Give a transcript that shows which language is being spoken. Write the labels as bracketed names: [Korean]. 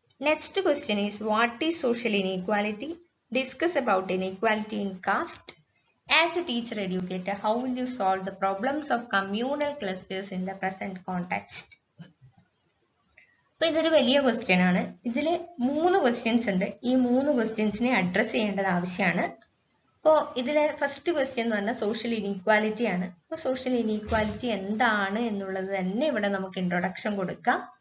[English] Next question is what is social inequality? Discuss about inequality in caste. As a teacher educator, how will you solve the problems of communal clusters in the present context? [Malayalam] അപ്പോൾ ഇതൊരു വലിയ question ആണ്. ഇതിൽ 3 questions ഉണ്ട്. ഈ 3 ക്വസ്റ്റ്യൻസിനെ address ചെയ്യേണ്ടത് ആവശ്യമാണ്. അപ്പോൾ ഇതിലെ ഫസ്റ്റ് ക്വസ്റ്റ്യൻ എന്ന് പറഞ്ഞാൽ സോഷ്യൽ ഇനീക്വാലിറ്റി ആണ്. അപ്പോൾ സോഷ്യൽ ഇനീക്വാലിറ്റി എന്താണ് എന്നുള്ളത് തന്നെ ഇവിടെ നമുക്ക് ഇൻട്രൊഡക്ഷൻ കൊടുക്കാം.